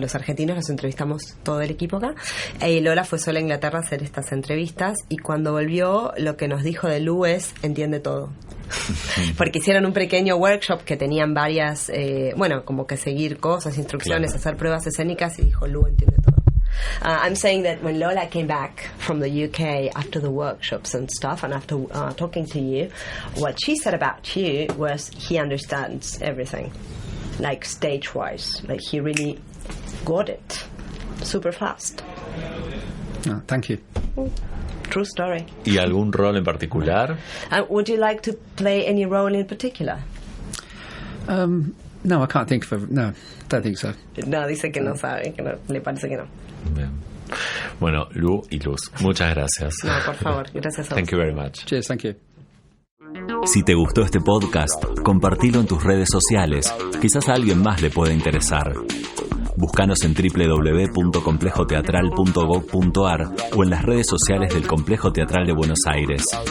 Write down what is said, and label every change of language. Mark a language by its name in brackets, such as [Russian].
[Spanish] A los argentinos los entrevistamos todo el equipo acá, y Lola fue sola a Inglaterra a hacer estas entrevistas, y cuando volvió lo que nos dijo de Lu es: entiende todo. Porque hicieron un pequeño workshop que tenían varias, como que seguir cosas, instrucciones, hacer pruebas escénicas, y dijo: Lu entiende todo. [English] I'm saying that when Lola came back from the UK after the workshops and stuff, and after talking to you, what she said about you was he understands everything, like stage-wise. Like he really got it super fast. Oh, thank you. True story. [Spanish] ¿Y algún rol en particular? [English] Would you like to play any role in particular? No, I can't think of no, don't think so. [Spanish] No, dice que no sabe, que no, le parece que no. Bien. Bueno, Lu y Luz, muchas gracias. No, por favor, gracias a vos. [English] Thank you very much. Cheers, thank you. [Spanish] Si te gustó este podcast, compartilo en tus redes sociales. Quizás a alguien más le pueda interesar. Búscanos en www.complejoteatral.gov.ar o en las redes sociales del Complejo Teatral de Buenos Aires.